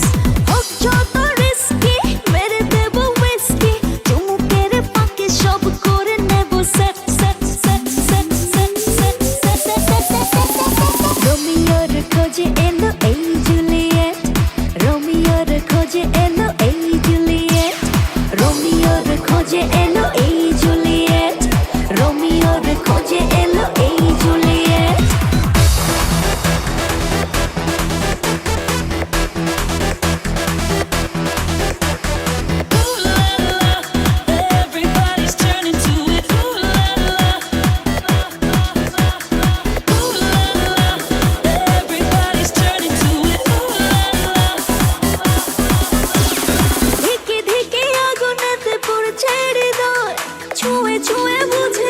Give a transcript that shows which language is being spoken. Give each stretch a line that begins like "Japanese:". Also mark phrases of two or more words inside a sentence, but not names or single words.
Bangla: হোক যত রিস্কি, মেরে দেবো হুইস্কি, চুমুকের ফাঁকে সব করে নেব
English: set set set set set set set set
Bangla: সেট সেট সেট সেট। রোমিওর খোঁজে এলো এই জুলিয়েট, রোমিওর খোঁজে এলো এই জুলিয়েট, রোমিওর খোঁজে এলো এই জুলিয়েট, রোমিওর খোঁজে এলো এই জুলিয়েট।
English: Everybody's turning to it. Ooh la la, ooh la la. Everybody's turning to it. Ooh la la.
Bangla: ধিকে ধিকে আগুনেতে পড়ছে হৃদয়, ছুঁয়ে ছুঁয়ে